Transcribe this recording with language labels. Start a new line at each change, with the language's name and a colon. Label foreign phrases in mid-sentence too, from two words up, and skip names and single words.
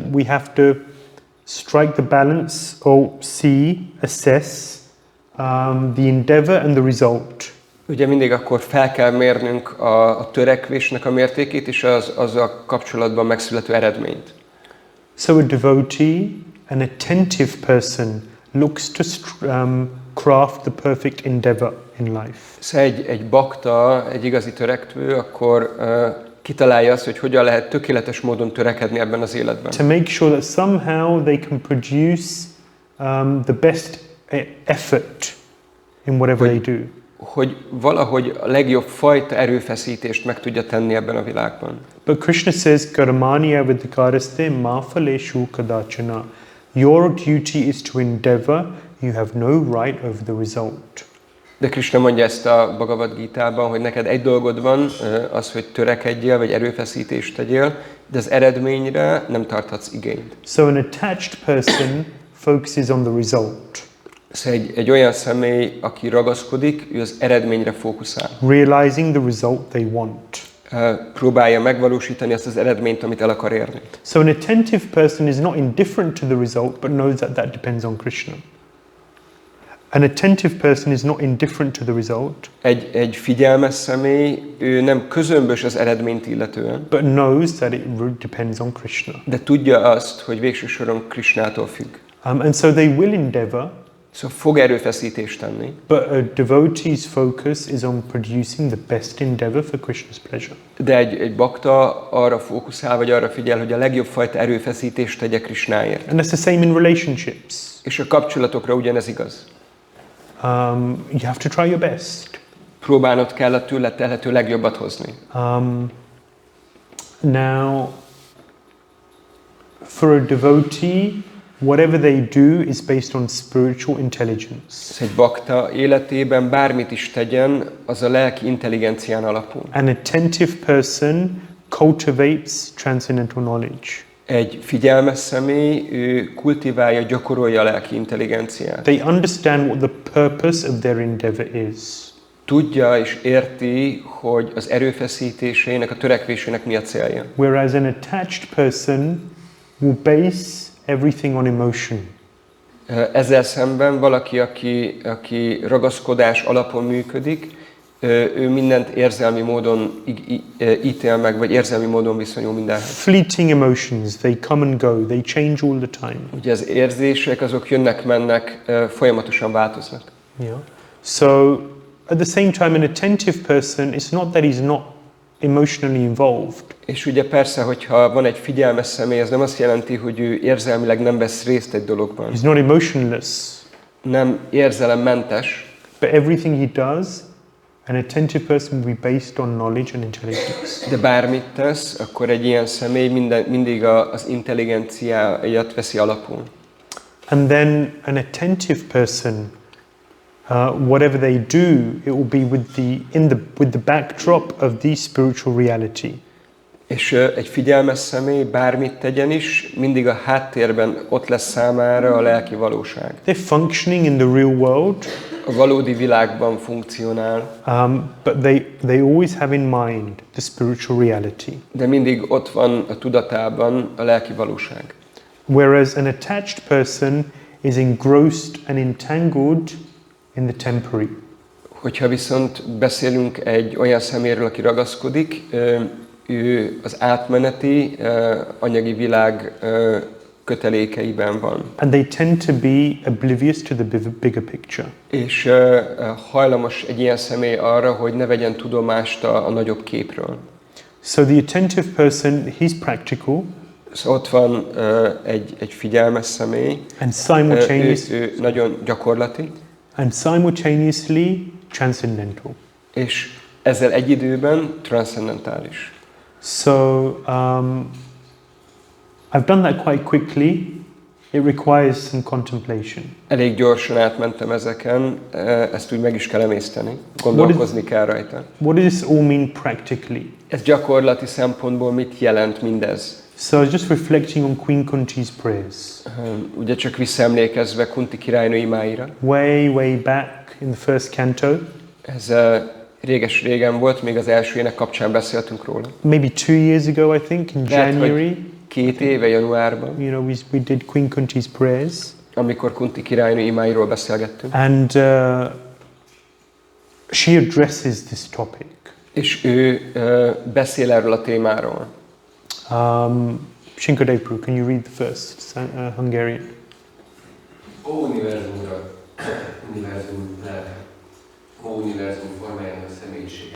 English: We have to strike the balance, or assess the endeavor and the result.
Hungarian: Ugye mindig akkor fel kell mérnünk a törekvésnek a mértékét és azzal kapcsolatban megszülető eredményt.
English: So a devotee, an attentive person, looks to craft the perfect endeavor in life.
Hungarian: Szóval egy bakta, egy igazi törekvő, akkor kitalálja azt, hogy hogyan lehet tökéletes módon törekedni ebben az életben.
English: To make sure that somehow they can produce the best effort in whatever they do.
Hungarian: Hogy valahogy a legjobb fajta erőfeszítést meg tudja tenni ebben a világban.
English: But Krishna says,
Sanskrit: कर्मण्ये वाधिकारस्ते मा फलेषु कदाचन.
English: Your duty is to endeavor, you have no right over the result.
Hungarian: De Krishna mondja ezt a Bhagavad Gítában, hogy neked egy dolgod van, az, hogy törekedjél, vagy erőfeszítést tegyél, de az eredményre nem tarthatsz igényt.
English: So an attached person focuses on the result.
Hungarian: Szóval egy olyan személy, aki ragaszkodik, ő az eredményre fókuszál.
English: Realizing the result they want.
Hungarian: Próbálja megvalósítani azt az eredményt, amit el akar érni.
English: So an attentive person is not indifferent to the result, but knows that that depends on Krishna. An attentive person is not indifferent to the result.
Hungarian: Egy figyelmes személy, ő nem közömbös az eredményt illetően.
English: But knows that it depends on Krishna.
Hungarian: De tudja azt, hogy végső soron Krishnától függ.
English: And so they will endeavor.
Hungarian: Szóval fog erőfeszítést tenni.
English: But a devotee's focus is on producing the best endeavor for Krishna's pleasure.
Hungarian: De egy bakta arra fókuszál, vagy arra figyel, hogy a legjobb fajta erőfeszítést tegye Krishnáért.
English: And that's the same in relationships.
Hungarian: És a kapcsolatokra ugyanez igaz.
English: You have to try your best.
Hungarian: Próbálnod kell a tőled telhető legjobbat hozni.
English: Now, for a devotee, whatever they do is based on spiritual intelligence.
Hungarian: Egy bakta életében bármit is tegyen, az a lelki intelligencián alapul.
English: An attentive person cultivates transcendental knowledge.
Hungarian: Egy figyelmes személy, ő kultiválja, gyakorolja a lelki intelligenciát.
English: They understand what the purpose of their endeavor is.
Hungarian: tudja és érti, hogy az erőfeszítésének, a törekvésének mi a célja.
English: Whereas an attached person will base everything on emotion.
Hungarian: Ezzel szemben valaki, aki ragaszkodás alapon működik, ő mindent érzelmi módon ítél meg, vagy érzelmi módon viszonyul mindenhez.
English: Fleeting emotions, they come and go, they change all the time.
Hungarian: Ugye az érzések, azok jönnek-mennek, folyamatosan változnak.
English: Yeah. So, at the same time, an attentive person, it's not that he's not emotionally involved.
Hungarian: És ugye persze, hogyha van egy figyelmes személy, ez nem azt jelenti, hogy ő érzelmileg nem vesz részt egy dologban.
English: He's not emotionless.
Hungarian: Nem érzelemmentes.
English: But everything he does, an attentive person will be based on knowledge and intelligence.
Hungarian: De bármit tesz, akkor egy ilyen személy mindig az intelligenciáját veszi alapul.
English: And then an attentive person, whatever they do, it will be with the backdrop of the spiritual reality.
Hungarian: És egy figyelmes személy bármit tegyen is, mindig a háttérben ott lesz számára a lelki valóság.
English: They're functioning in the real world.
Hungarian: A valódi világban funkcionál.
English: But they always have in mind the spiritual reality.
Hungarian: De mindig ott van a tudatában a lelki valóság.
English: Whereas an attached person is engrossed and entangled in the temporary.
Hungarian: Hogyha viszont beszélünk egy olyan szeméről, aki ragaszkodik, ő az átmeneti anyagi világ kötelékeiben van.
English: And they tend to be oblivious to the bigger picture.
Hungarian: És hajlamos egy ilyen személy arra, hogy ne vegyen tudomást a nagyobb képről.
English: So the attentive person, he's practical.
Hungarian: Szóval ott van egy figyelmes személy,
English: And simultaneously,
Hungarian: ő nagyon gyakorlati.
English: And simultaneously transcendental.
Hungarian: És ezzel egy időben transzcendentális.
English: So I've done that quite quickly. It requires some contemplation.
Hungarian: Elég gyorsan átmentem ezeken, ezt úgy meg is kell emészteni, gondolkozni kell rajta.
English: What does this all mean practically?
Hungarian: Ez gyakorlati szempontból mit jelent mindez?
English: So I was just reflecting on Queen Kunti's prayers.
Hungarian: Ugye csak visszaemlékezve Kunti királynő imáira.
English: Way back in the first canto.
Hungarian: Ez réges-régen volt, még az első ének kapcsán beszéltünk róla.
English: Maybe 2 years ago, I think, in January.
Hungarian: 2 éve januárban.
English: You know, we did Queen Kunti's prayers.
Hungarian: Amikor Kunti királynő imáiról beszélgettünk.
English: And she addresses this topic.
Hungarian: És ő beszél erről a témáról.
English: Śrīmad-Bhāgavatam, can you read the first Hungarian?
Hungarian: Ó univerzumra, univerzum lelke, ó univerzum formájának személyisége.